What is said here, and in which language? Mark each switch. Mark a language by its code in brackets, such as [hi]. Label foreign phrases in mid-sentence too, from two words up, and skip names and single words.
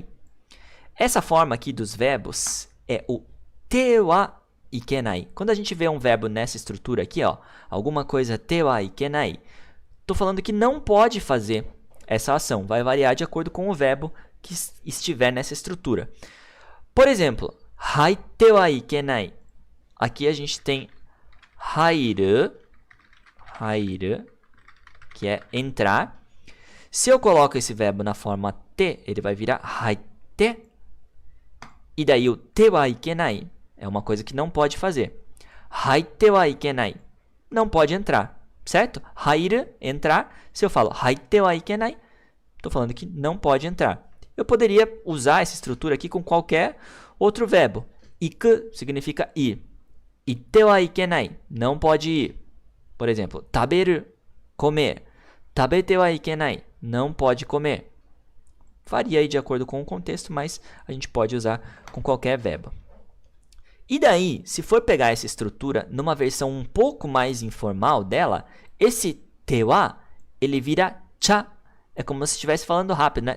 [pt] Essa forma aqui dos verbos é o [ja] てはいけない. [pt] Quando a gente vê um verbo nessa estrutura aqui, ó, alguma coisa [ja] てはいけない, [pt] tô falando que não pode fazer essa ação. Vai variar de acordo com o verbo que estiver nessa estrutura. Por exemplo, [ja] はいてはいけない. [pt] Aqui a gente tem hairu, que é entrar. Se eu coloco esse verbo na forma te, ele vai virar haite. E daí o [ja] てはいけない [pt] é uma coisa que não pode fazer. [ja] はいてはいけない. [pt] Não pode entrar, certo? Hairu, entrar. Se eu falo [ja] はいてはいけない, [pt] estou falando que não pode entrar. Eu poderia usar essa estrutura aqui com qualquer outro verbo. Iku significa ir. [ja] いてはいけない. [pt] Não pode ir. Por exemplo, taberu, comer. [ja] 食べてはいけない. [pt] Não pode comer. Varia aí de acordo com o contexto, mas a gente pode usar com qualquer verbo. E daí, se for pegar essa estrutura numa versão um pouco mais informal dela, esse [ja] ては, [pt] ele vira cha. É como se estivesse falando rápido, né?